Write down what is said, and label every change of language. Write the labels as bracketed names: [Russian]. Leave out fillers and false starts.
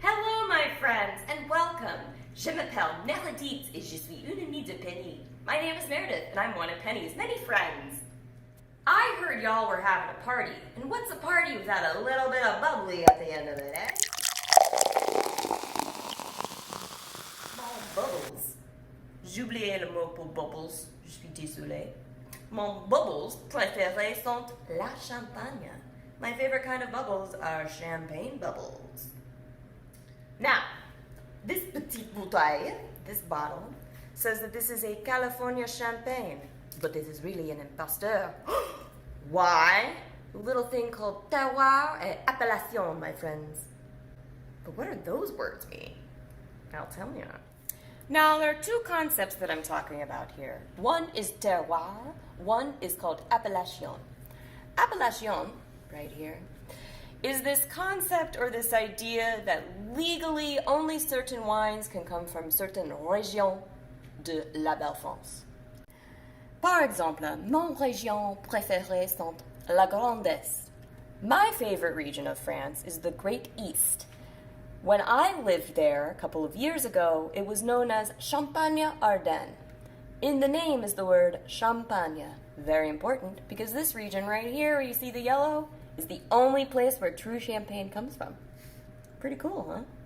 [English] Hello, my friends, and welcome. [French] Je m'appelle Meredith et je suis une amie de Penny. [English] My name is Meredith, and I'm one of Penny's many friends. I heard y'all were having a party, and what's a party without a little bit of bubbly at the end of it, eh? [French] Mon bubbles. J'oubliais le mot pour bubbles, je suis désolée. Mon bubbles préférés sont la champagne. [English] My favorite kind of bubbles are champagne bubbles. Now, this [French] petite bouteille, [English] this bottle, says that this is a California champagne, but this is really an imposteur. Why? A little thing called [French] terroir et appellation, [English] my friends. But what do those words mean? I'll tell you. Now, there are two concepts that I'm talking about here. One is terroir, one is called appellation. Appellation, right here, is this concept or this idea that legally only certain wines can come from certain [French] régions de la Belle France. Par exemple, mon région préférée sont la Grande Est. [English] My favorite region of France is the Great East. When I lived there a couple of years ago, it was known as Champagne-Ardenne. In the name is the word champagne. Very important, because this region right here, where you see the yellow, is the only place where true champagne comes from. Pretty cool, huh?